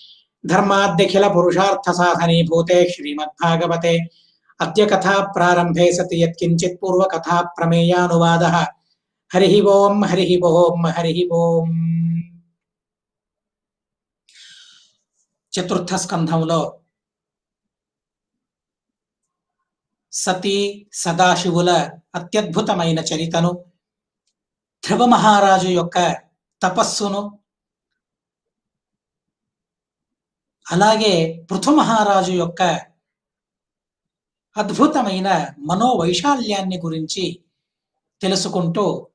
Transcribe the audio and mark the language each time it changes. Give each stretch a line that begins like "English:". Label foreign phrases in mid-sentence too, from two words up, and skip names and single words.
Sanskrit: धर्माद्यखिलपुरुषार्थसाधनीभूते श्रीमद्भागवते अद्य कथा प्रारंभे सति यत्किञ्चित् पूर्वकथा प्रमेयानुवादः हरिः ओम् हरिः ओम् हरिः ओम्
Telugu: చతుర్థ స్కంధంలో సతీ సదాశివుల అత్యద్భుతమైన చరితను ధ్రువ మహారాజు యొక్క తపస్సును అలాగే పృథు మహారాజు యొక్క అద్భుతమైన మనోవైశాల్యాన్ని గురించి తెలుసుకుంటూ